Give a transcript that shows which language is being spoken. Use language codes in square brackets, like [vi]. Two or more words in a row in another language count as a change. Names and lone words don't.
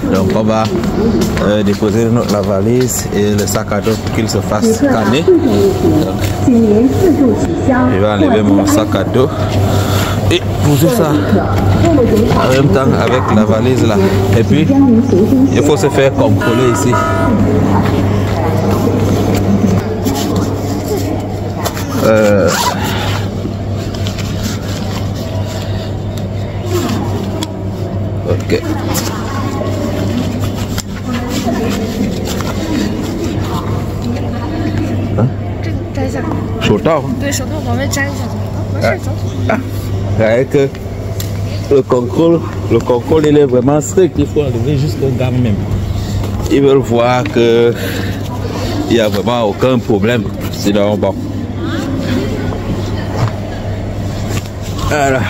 [fr] Donc on va déposer la valise et le sac à dos pour qu'il se fasse scanner. Je vais enlever mon sac à dos et poser ça en même temps avec la valise là. Et puis il faut se faire contrôler ici. Ok. [zh] 手套。对，手套往外粘一下。 [fr] Avec le contrôle il est vraiment strict, il faut enlever jusqu'au gars même. Ils veulent voir que il n'y a vraiment aucun problème. Sinon bon. Voilà.